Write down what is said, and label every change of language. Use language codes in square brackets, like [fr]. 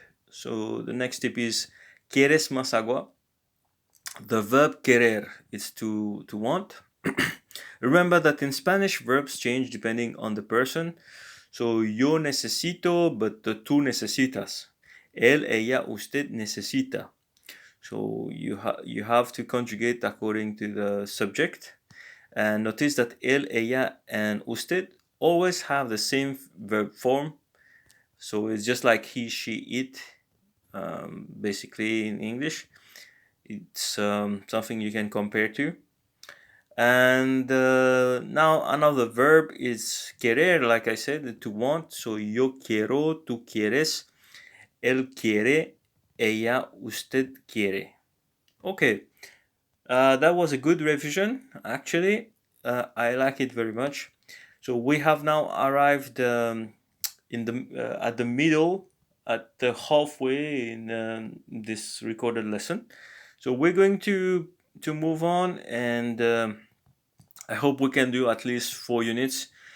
[en] So, the next tip is [es] ¿Quieres más agua? [en] The verb querer is to want. Remember that in Spanish, verbs change depending on the person. So, [es] yo necesito, [en] but [es] tú necesitas. Él, ella, usted necesita. [en] So you have to conjugate according to the subject. And notice that él, ella, and usted always have the same verb form. So it's just like he, she, it, basically in English. It's something you can compare to. And now another verb is querer, like I said, to want. [es] So yo quiero, tú quieres, él quiere, ella, usted quiere. [en] Okay, that was a good revision, actually. I like it very much. So we have now arrived in the at the middle, at the halfway in this recorded lesson. So we're going to move on, and I hope we can do at least 4 units.